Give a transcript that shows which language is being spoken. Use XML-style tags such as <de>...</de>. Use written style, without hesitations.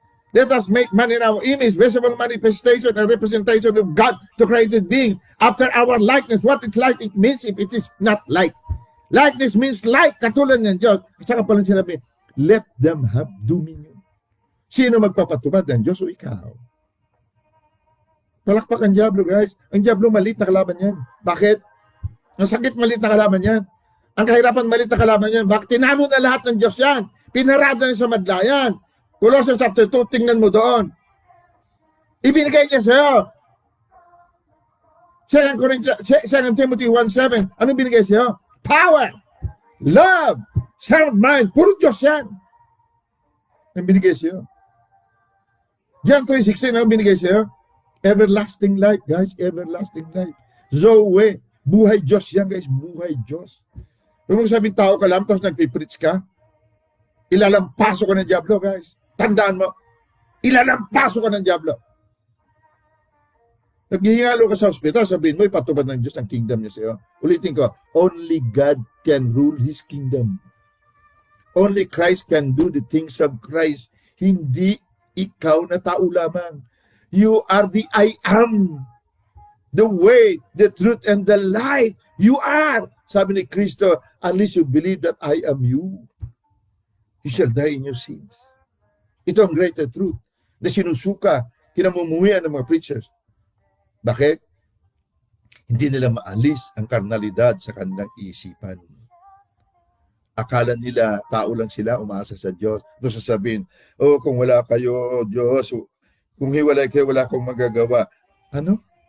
<en>Let us make man in our image, visible manifestation and representation of God, the created being, after our likeness. What it like it means if it is not like. Likeness means like, katulad ng Diyos.</en> <tl>Saka pala sinabi,</tl> <en>let them have dominion.</en> <tl>Sino magpapatupad ng Diyos o ikaw? Palakpak ang Diablo, guys. Ang Diablo maliit na kalaban yan. Bakit? Ang sakit maliit na kalaban yan. Ang kahirapan maliit na kalaban yan. Bakit? Tinamo na lahat ng Diyos yan. Pinarada niya sa madlayan. Colossians chapter 2, tingnan mo doon. Ibinigay niya sa'yo. 2 Timothy 1:7, anong binigay sa'yo? Power, love, sound mind. Puro Diyos yan. Ang binigay sa'yo. John 3:16, anong binigay sa'yo?</tl> <en>Everlasting life,</en> <tl>guys. Everlasting life. Zoe. Buhay Diyos yan, guys. Buhay Diyos. Kung sabihin tao ka lang, tapos nagpipreach ka, ilalampaso ka ng Diablo, guys. Tandaan mo, ilalampaso ka ng Diablo. Naghihingalo ka sa ospital, sabihin mo, ipatubad ng Diyos ang kingdom niya sa'yo. Ulitin ko,</tl> <en>only God can rule His kingdom. Only Christ can do the things of Christ.</en> <tl>Hindi ikaw na tao lamang.</tl> <en>You are the I am. The way, the truth, and the life. You are. Sabi ni Kristo, unless you believe that I am you, you shall die in your sins.</en> <tl>Ito ang greater truth na sinusuka, kinamumuhian ng mga preachers. Bakit? Hindi nila maalis ang karnalidad sa kanilang isipan. Akala nila, tao lang sila, umaasa sa Diyos. Doon sasabihin, oh, kung wala kayo, Diyos, kung hiwalay kayo, wala akong magagawa. Ano?</tl>